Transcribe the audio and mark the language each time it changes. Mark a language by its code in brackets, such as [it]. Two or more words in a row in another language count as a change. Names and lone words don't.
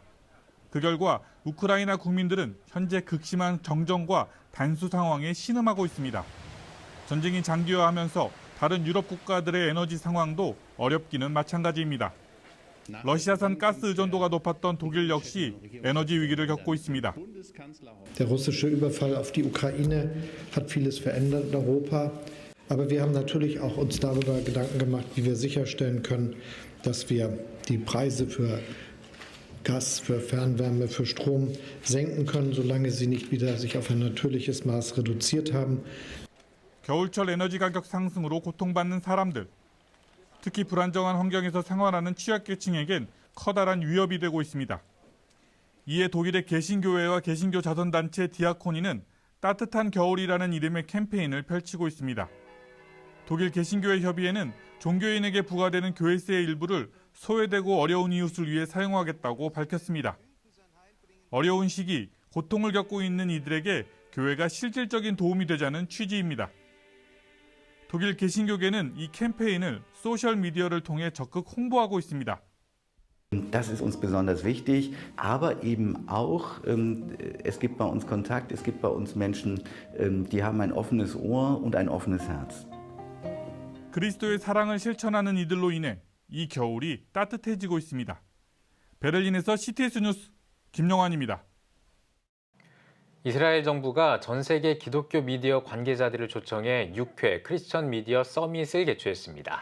[ko] 그 결과 우크라이나 국민들은 현재 극심한 정전과 단수 상황에 신음하고 있습니다. 전쟁이 장기화하면서 다른 유럽 국가들의 에너지 상황도 어렵기는 마찬가지입니다. 러시아산 가스 의존도가 높았던 독일 역시 에너지 위기를 겪고 있습니다. [de] Der russische Überfall auf die Ukraine hat vieles verändert in Europa. Aber wir haben natürlich auch uns darüber Gedanken gemacht, wie wir sicherstellen können, dass wir die Preise für Gas, für Fernwärme, für Strom senken können, solange sie nicht wieder sich auf ein natürliches Maß reduziert haben. [ko] 겨울철 에너지 가격 상승으로 고통받는 사람들, 특히 불안정한 환경에서 생활하는 취약계층에겐 커다란 위협이 되고 있습니다. 이에 독일의 개신교회와 개신교 자선단체 디아코니는 따뜻한 겨울이라는 이름의 캠페인을 펼치고 있습니다. 독일 개신교회 협의회는 종교인에게 부과되는 교회세의 일부를 소외되고 어려운 이웃을 위해 사용하겠다고 밝혔습니다. 어려운 시기, 고통을 겪고 있는 이들에게 교회가 실질적인 도움이 되자는 취지입니다. 독일 개신교계는 이 캠페인을 소셜미디어를 통해 적극 홍보하고 있습니다. [de] Das ist uns besonders wichtig, aber eben auch, es gibt bei uns Kontakt, es gibt bei uns Menschen, die haben ein offenes Ohr und ein offenes Herz. [ko] 그리스도의 사랑을 실천하는 이들로 인해 이 겨울이 따뜻해지고 있습니다. 베를린에서 CTS 뉴스 김영환입니다. 이스라엘 정부가 전 세계 기독교 미디어 관계자들을 초청해 6회 크리스천 미디어 서밋을 개최했습니다.